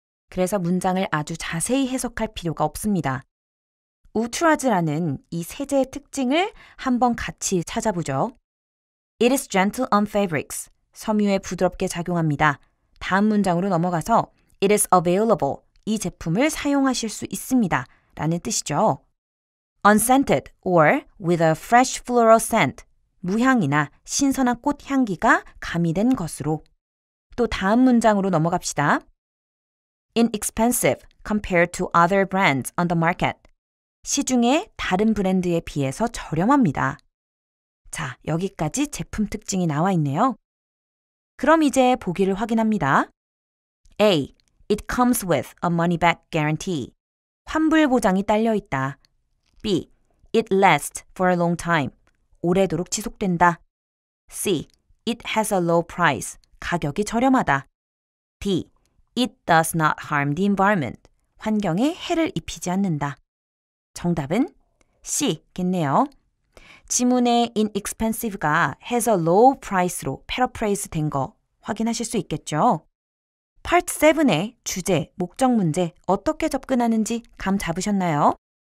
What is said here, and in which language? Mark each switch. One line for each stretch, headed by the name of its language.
Korean: 그래서 문장을 아주 자세히 해석할 필요가 없습니다. ultras라는 이 세제의 특징을 한번 같이 찾아보죠.
English: It is gentle on fabrics.
Korean: 섬유에 부드럽게 작용합니다. 다음 문장으로 넘어가서
English: It is available.
Korean: 이 제품을 사용하실 수 있습니다. 라는 뜻이죠.
English: Unscented or with a fresh floral scent.
Korean: 무향이나 신선한 꽃 향기가 가미된 것으로. 또 다음 문장으로 넘어갑시다.
English: Inexpensive compared to other brands on the market.
Korean: 시중의 다른 브랜드에 비해서 저렴합니다. 자, 여기까지 제품 특징이 나와 있네요. 그럼 이제 보기를 확인합니다.
English: A. It comes with a money-back guarantee.
Korean: 환불 보장이 딸려 있다. B.
English: It lasts for a long time.
Korean: 오래도록 지속된다.
English: C. It has a low price.
Korean: 가격이 저렴하다.
English: D. It does not harm the environment.
Korean: 환경에 해를 입히지 않는다. 정답은 C겠네요. 지문의 inexpensive가 has a low price로 paraphrase 된 거 확인하실 수 있겠죠? Part 7의 주제, 목적 문제 어떻게 접근하는지 감 잡으셨나요?